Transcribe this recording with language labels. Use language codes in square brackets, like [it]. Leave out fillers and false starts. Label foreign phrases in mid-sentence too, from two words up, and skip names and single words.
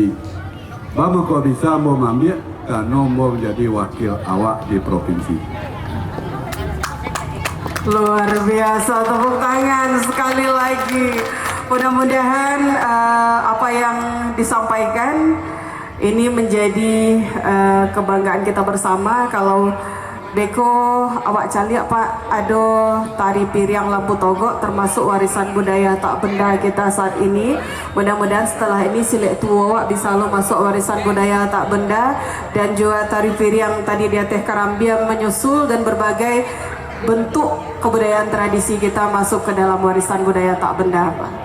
[min] Bama kok bisa mau mambiak karena mau menjadi wakil awak di provinsi. [id] Luar biasa, tepuk tangan sekali lagi. Mudah-mudahan apa yang disampaikan ini menjadi kebanggaan kita bersama. Kalau Deko [min] awak caliak [id] Pak, ado tari Piriang Lampu Togok termasuk warisan budaya tak benda kita saat ini. Mudah-mudahan setelah ini Silek Tuo awak bisa lo masuk warisan budaya tak benda, dan juga tari Piriang tadi di Teh Karambiang menyusul, dan berbagai bentuk kebudayaan tradisi kita masuk ke dalam warisan budaya tak benda Pak.